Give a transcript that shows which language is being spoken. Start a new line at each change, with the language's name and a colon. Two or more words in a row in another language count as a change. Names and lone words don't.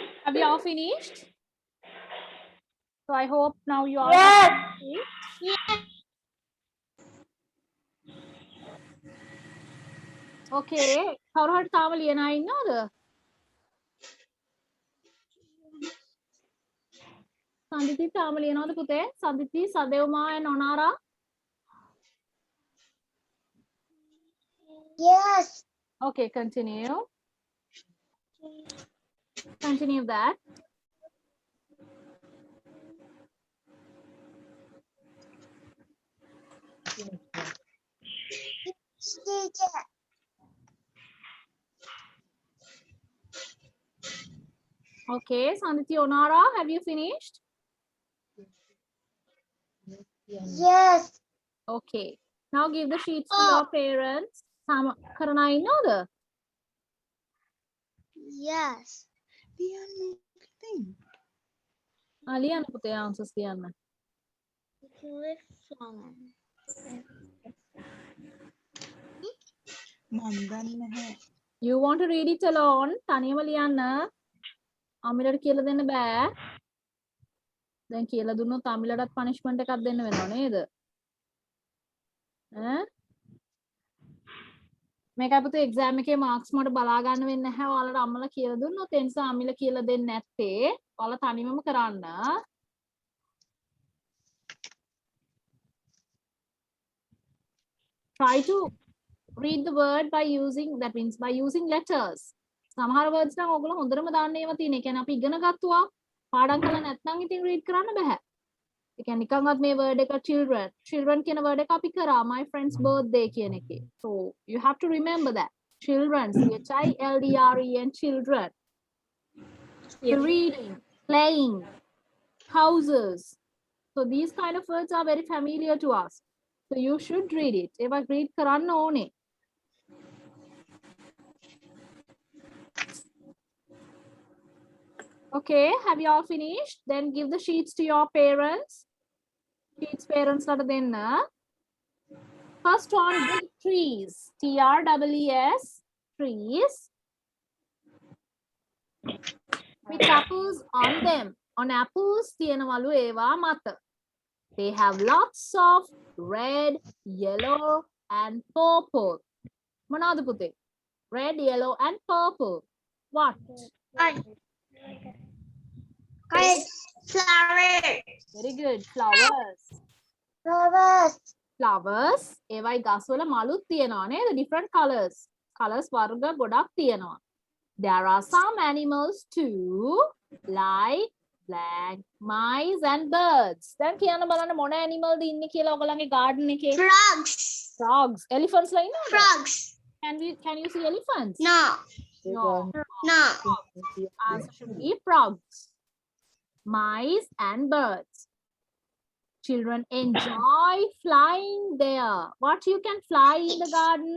English: Have you all finished? So I hope now you all Yes. Okay.
Sinhala: කවුරු හරි තාම ලියන අය ඉන්නවද? සන්දිති තාම ලියනවද පුතේ? සන්දිති, සදෙව්මා and Onara?
English: Yes. Okay, continue. Continue that. Teacher. Okay, Sanditi, Onara, have you finished? Yes. Okay. Now give the sheets to your parents.
Sinhala: Sam කරන අය ඉන්නවද?
English: Yes.
Sinhala: ලියන්න පුතේ answers ලියන්න.
English: You want to read it alone?
Sinhala: තනියම ලියන්න. අමිලට කියලා දෙන්න බෑ. දැන් කියලා දුන්නොත් අමිලටත් punishment එකක් දෙන්න වෙනව නේද? ඈ? මේකයි පුතේ exam එකේ marks මට බලා ගන්න වෙන්නේ නැහැ. ඔයාලට අම්මලා කියලා දුන්නොත් ඒ නිසා අමිල කියලා දෙන්නේ නැත්තේ. ඔයාලා තනියමම කරන්න.
English: Try to read the word by using, that means by using letters.
Sinhala: සමහර words නම් ඔයගොල්ලෝ හොඳටම දාන්න ඒවා තියෙන. ඒ කියන්නේ අපි ඉගෙන ගත්තා. පාඩම් කරලා නැත්නම් ඉතින් read කරන්න බෑ. ඒ කියන්නේ නිකන්වත් මේ word එක children. Children කියන word එක අපි කරා
English: my friend's birthday
Sinhala: කියන එකේ.
English: So you have to remember that. Children, children, children. The reading, playing, houses. So these kind of words are very familiar to us. So you should read it.
Sinhala: ඒවා read කරන්න ඕනේ.
English: Okay, have you all finished? Then give the sheets to your parents. Sheets parents
Sinhala: ලට දෙන්න.
English: First one, big trees. Trees. Trees. With apples on them. On apples
Sinhala: තියෙනවලු ඒවා මත.
English: They have lots of red, yellow, and purple.
Sinhala: මොනවද පුතේ?
English: Red, yellow, and purple. What? Flowers. Very good. Flowers. Flowers. Flowers.
Sinhala: ඒවයි ගස්වල මලුත් තියෙනවා නේද?
English: Different colors.
Sinhala: Colors වර්ග ගොඩක් තියෙනවා.
English: There are some animals too, like black mice and birds.
Sinhala: දැන් කියන්න බලන්න මොන animal ද ඉන්නේ කියලා ඔයගලගේ garden එකේ?
English: Frogs.
Sinhala: Frogs. Elephants ලා ඉන්නවද?
English: Frogs. Can you see elephants? No. No. No. Answer should be frogs. Mice and birds. Children enjoy flying there. What you can fly in the garden?